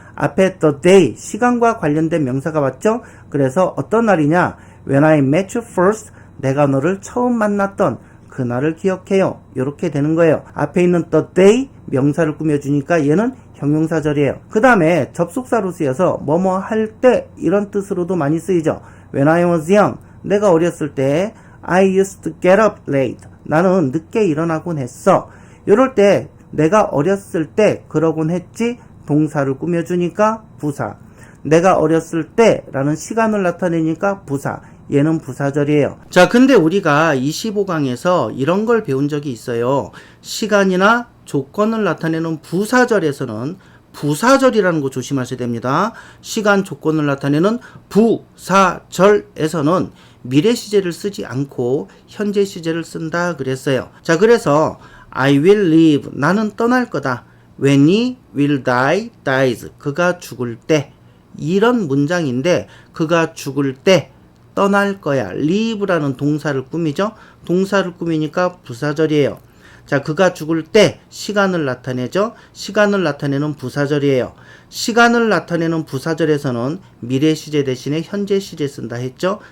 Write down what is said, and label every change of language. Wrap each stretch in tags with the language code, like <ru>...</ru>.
<ko>앞에 the day, 시간과 관련된 명사가 왔죠. 그래서 어떤 날이냐,</ko> <en>when I met you first,</en> <ko>내가 너를 처음 만났던 그날을 기억해요. 이렇게 되는 거예요. 앞에 있는 the day 명사를 꾸며주니까 얘는 형용사절이에요. 그 다음에 접속사로 쓰여서 뭐뭐 할 때 이런 뜻으로도 많이 쓰이죠.</ko> <en>When I was young,</en> <ko>내가 어렸을 때</ko> <en>I used to get up late,</en> <ko>나는 늦게 일어나곤 했어. 이럴 때 내가 어렸을 때 그러곤 했지 동사를 꾸며주니까 부사. 내가 어렸을 때 라는 시간을 나타내니까 부사. 얘는 부사절이에요. 자, 근데 우리가 25강에서 이런 걸 배운 적이 있어요. 시간이나 조건을 나타내는 부사절에서는 부사절이라는 거 조심하셔야 됩니다. 시간, 조건을 나타내는 부사절에서는 미래 시제를 쓰지 않고 현재 시제를 쓴다 그랬어요. 자, 그래서</ko> <en>I will leave,</en> <ko>나는 떠날 거다.</ko> <en>When he will die, dies,</en> <ko>그가 죽을 때. 이런 문장인데 그가 죽을 때 떠날 거야. leave라는 동사를 꾸미죠. 동사를 꾸미니까 부사절이에요. 자, 그가 죽을 때 시간을 나타내죠. 시간을 나타내는 부사절이에요. 시간을 나타내는 부사절에서는 미래 시제 대신에 현재 시제 쓴다 했죠.</ko>